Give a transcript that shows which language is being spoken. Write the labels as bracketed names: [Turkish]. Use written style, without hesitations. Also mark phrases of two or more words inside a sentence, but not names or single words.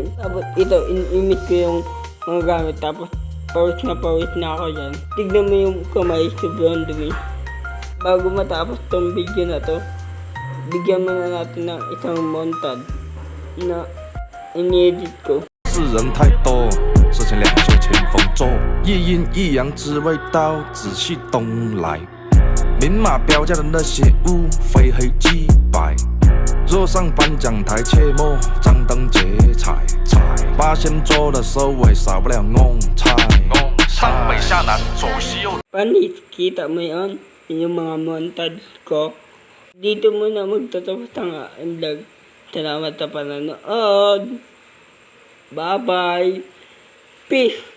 [Filipino] Tapos ito, in-imit ko yung mga gamit. Tapos pawis na ako dyan. Tignan mo yung kamay, sobrang dumi. Bago matapos tong video na to, bigyan mo na natin ng isang montage na in-edit ko. [Chinese] 世人太多，事情两袖清风做，一阴一阳只为刀，仔细东来。明码标价的那些物，非黑即白。若上颁奖台，切莫张灯结彩。八仙桌的收尾，少不了弄菜。上北下南，左西右。 [Filipino] Kita mo yun? Yung mga montage ko. Dito muna magtatapos ang vlog. Salamat sa panonood. Bye-bye. Peace.